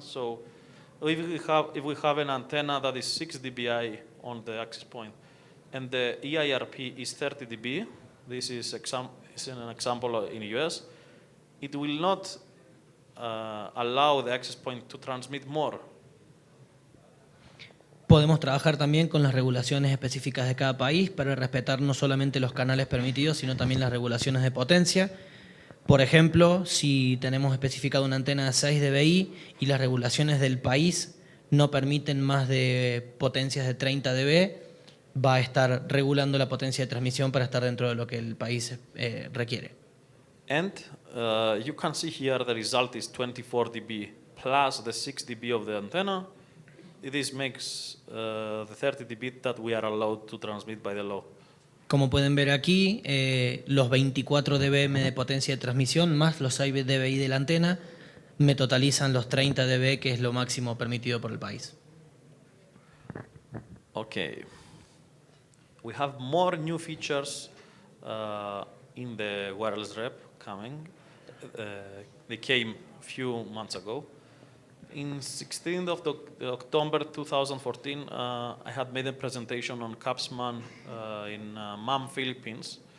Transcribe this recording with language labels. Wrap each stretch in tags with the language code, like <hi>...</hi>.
<en>So if we have an antenna that is 6 dBi on the access point and the EIRP is 30 dB, this is an example in the US, it will not allow the access point to transmit more.</en> <es>Podemos trabajar también con las regulaciones específicas de cada país para respetar no solamente los canales permitidos, sino también las regulaciones de potencia. Por ejemplo, si tenemos especificado una antena de 6 dBi y las regulaciones del país no permiten más de potencias de 30 dB, va a estar regulando la potencia de transmisión para estar dentro de lo que el país requiere.</es> <en>And you can see here the result is 24 dB plus the 6 dB of the antenna. This makes the 30 dB that we are allowed to transmit by the law.</en> <es>Como pueden ver aquí, los 24 dBm de potencia de transmisión más los 6 dBi de la antena me totalizan los 30 dB, que es lo máximo permitido por el país.</es> <en>Okay. We have more new features in the wireless rep coming. They came a few months ago. In 16th of October 2014, I had made a presentation on CAPSMAN in MAM, Philippines.</en>